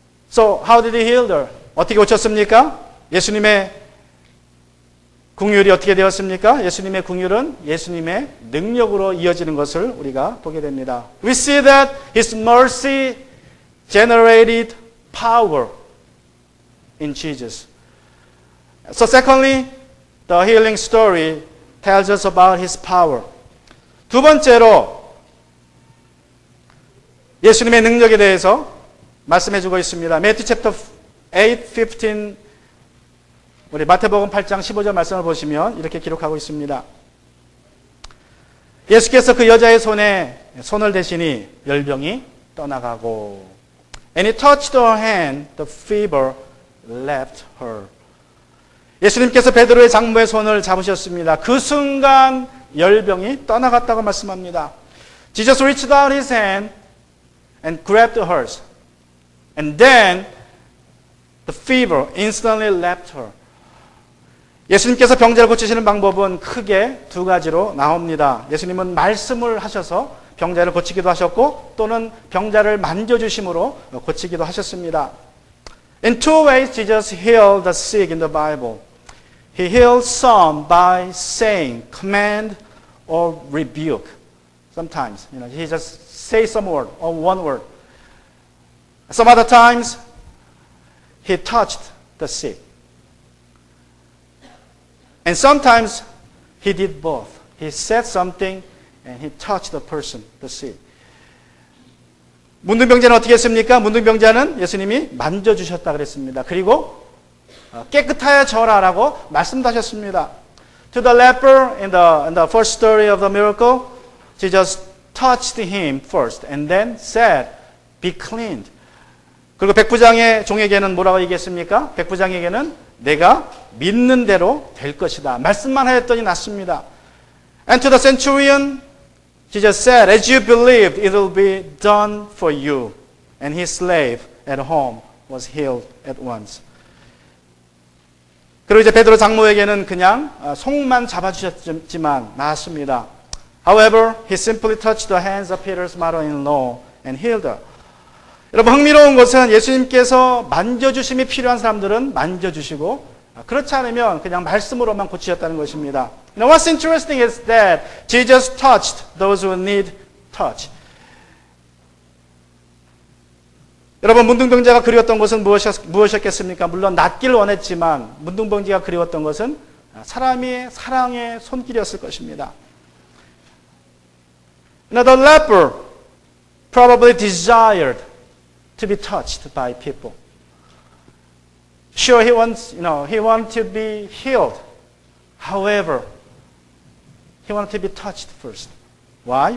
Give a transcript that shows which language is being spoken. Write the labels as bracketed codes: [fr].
[en] So how did he heal her? [ko] 어떻게 고쳤습니까? 예수님의 긍휼이 어떻게 되었습니까? 예수님의 긍휼은 예수님의 능력으로 이어지는 것을 우리가 보게 됩니다. [en] We see that his mercy generated power in Jesus. So secondly, the healing story tells us about his power. [ko] 두 번째로 예수님의 능력에 대해서 말씀해 주고 있습니다. [en] Matthew chapter 8:15 [ko] 우리 마태복음 8장 15절 말씀을 보시면 이렇게 기록하고 있습니다. 예수께서 그 여자의 손에 손을 대시니 열병이 떠나가고 [en] And he touched her hand, the fever left her. [ko] 예수님께서 베드로의 장모의 손을 잡으셨습니다. 그 순간 열병이 떠나갔다고 말씀합니다. [en] Jesus reached out his hand and grabbed hers. And then the fever instantly left her. [ko] 예수님께서 병자를 고치시는 방법은 크게 두 가지로 나옵니다. 예수님은 말씀을 하셔서 병자를 고치기도 하셨고 또는 병자를 만져주심으로 고치기도 하셨습니다. [en] In two ways, Jesus healed the sick in the Bible. He healed some by saying command or rebuke. Sometimes, he just says some word or one word. Some other times, he touched the sick. And sometimes he did both. He said something and he touched the person, the sick. [ko] 문둥병자는 어떻게 했습니까? 문둥병자는 예수님이 만져주셨다 그랬습니다. 그리고 깨끗하여져라라고 말씀도 하셨습니다. [en] To the leper in the first story of the miracle, Jesus touched him first and then said, be cleaned. [ko] 그리고 백부장의 종에게는 뭐라고 얘기했습니까? 백부장에게는 내가 믿는 대로 될 것이다. 말씀만 하였더니 낫습니다. [en] And to the centurion, Jesus said, as you believed, it will be done for you. And his slave at home was healed at once. [ko] 그리고 이제 베드로 장모에게는 그냥 손만 잡아주셨지만 나았습니다. [en] However, he simply touched the hands of Peter's mother-in-law and healed her. [ko] 여러분 흥미로운 것은 예수님께서 만져주심이 필요한 사람들은 만져주시고 그렇지 않으면 그냥 말씀으로만 고치셨다는 것입니다. [en] Now what's interesting is that Jesus touched those who need touch. [ko] 여러분 문둥병자가 그리웠던 것은 무엇이었겠습니까? 물론 낫기를 원했지만 문둥병자가 그리웠던 것은 사람이 사랑의 손길이었을 것입니다. [en] Now the leper probably desired to be touched by people. Sure, he wants to be healed. However, he wanted to be touched first. Why?